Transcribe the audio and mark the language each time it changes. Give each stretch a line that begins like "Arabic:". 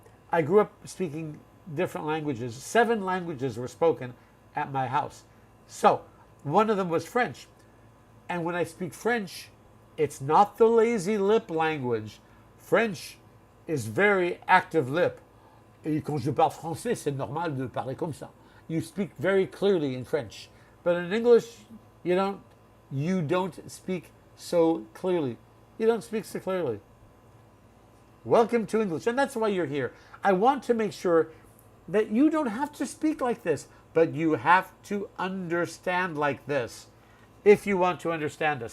English: I grew up speaking different languages. 7 languages were spoken at my house. So one of them was French. And when I speak French, it's not the lazy lip language. French is very active lip.
French: Et quand je parle français, c'est normal de parler comme ça.
English: You speak very clearly in French. But in English, you don't speak so clearly. You don't speak so clearly. Welcome to English. And that's why you're here. I want to make sure that you don't have to speak like this, but you have to understand like this if you want to understand us.